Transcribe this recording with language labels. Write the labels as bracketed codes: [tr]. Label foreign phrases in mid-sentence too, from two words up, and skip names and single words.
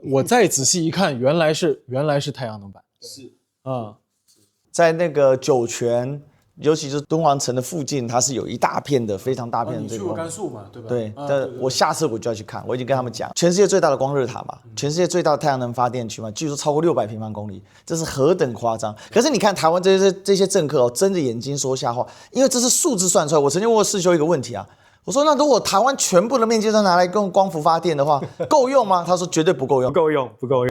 [zh] 我再仔細一看，原來是太陽能板，是啊，在那個酒泉，尤其是敦煌城的附近，它是有一大片的非常大片的。你去过甘肅嘛？对吧？对，但我下次我就要去看，我已經跟他們講，全世界最大的光熱塔嘛，全世界最大的太陽能發電區嘛，據說超過600平方公里，這是何等誇張！可是你看台灣這些政客睜着眼睛說瞎話，因為這是數字算出來。我曾經問過世修一個問題啊，我說那如果台灣全部的面積都拿來用光伏發電的話，夠用嗎？他說絕對不夠用，不夠用，